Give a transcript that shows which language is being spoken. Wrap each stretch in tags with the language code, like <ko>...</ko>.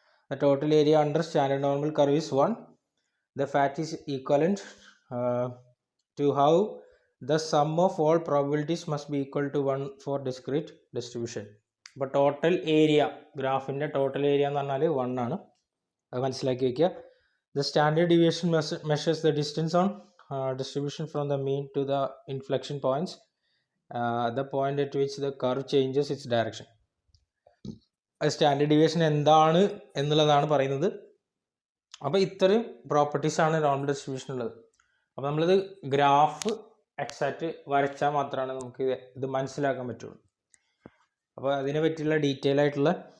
<en>The total area under standard normal curve is 1. The fact is equivalent to how the sum of all probabilities must be equal to 1 for discrete distribution.</en> <ml>അപ്പോൾ total area, ഗ്രാഫിൻ്റെ total area എന്ന് പറഞ്ഞാൽ 1 ആണ്. അത് മനസ്സിലാക്കി വയ്ക്കുക.</ml> <en>The standard deviation measures the distance on distribution from the mean to the inflection points, the point at which the curve changes its direction.</en> <ml>Standard deviation എന്താണ് എന്നുള്ളതാണ് പറയുന്നത്. അപ്പോൾ ഇത്രയും പ്രോപ്പർട്ടീസാണ് നോർമൽ ഡിസ്ട്രിബ്യൂഷൻ ഉള്ളത്. അപ്പോൾ നമ്മളിത് ഗ്രാഫ് എക്സാക്റ്റ് വരച്ചാൽ മാത്രമാണ് നമുക്ക് ഇത് മനസ്സിലാക്കാൻ പറ്റുള്ളൂ. അപ്പോൾ അതിനെ പറ്റിയുള്ള ഡീറ്റെയിൽ ആയിട്ടുള്ള</ml>